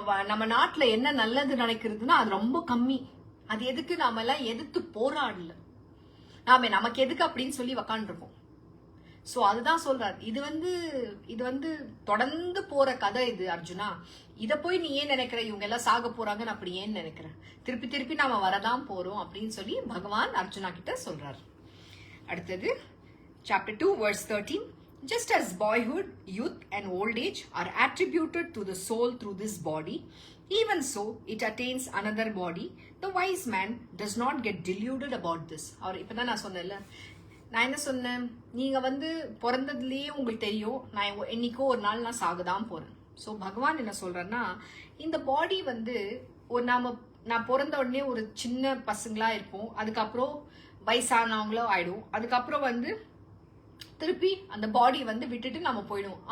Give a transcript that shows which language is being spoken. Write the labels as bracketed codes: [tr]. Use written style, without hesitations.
[ta] நம்ம நாட்டுல என்ன நல்லது நடக்கிறதுனா அது ரொம்ப கம்மி. அது எதுக்கு நாம எல்லாம் எதிர்த்து போராடல, நமக்கு எதுக்கு அப்படின்னு சொல்லி உக்காண்டிருப்போம். சோ அதுதான் சொல்றாரு. இது வந்து தொடர்ந்து போற கதை இது அர்ஜுனா. இத போய் நீ ஏன் நினைக்கிற, இவங்க எல்லாம் சாக போறாங்கன்னு அப்படி ஏன் நினைக்கிற? திருப்பி நாம வரதான் போறோம் அப்படின்னு சொல்லி பகவான் அர்ஜுனா கிட்ட சொல்றாரு. அடுத்தது [en] chapter 2 verse 13. Just as boyhood, youth and old age are attributed to the soul through this body, even so it attains another body. The wise man does not get deluded about this. [ta] அவர் இப்பதான் நான் சொன்னேன்ல, நான் என்ன சொன்னேன், நீங்க வந்து பிறந்ததுலயே உங்களுக்கு தெரியும் நான் என்னைக்கோ ஒரு நாள் நான் சாகதான் போறேன். சோ பகவான் என்ன சொல்றேன்னா, இந்த பாடி வந்து நான் பிறந்த உடனே ஒரு சின்ன பசங்களா இருப்போம், அதுக்கப்புறம் வயசானவங்களோ ஆயிடும், அதுக்கப்புறம் வந்து திருப்பி அந்த பாடி வந்து விட்டுட்டு நம்ம போயிடுவோம்.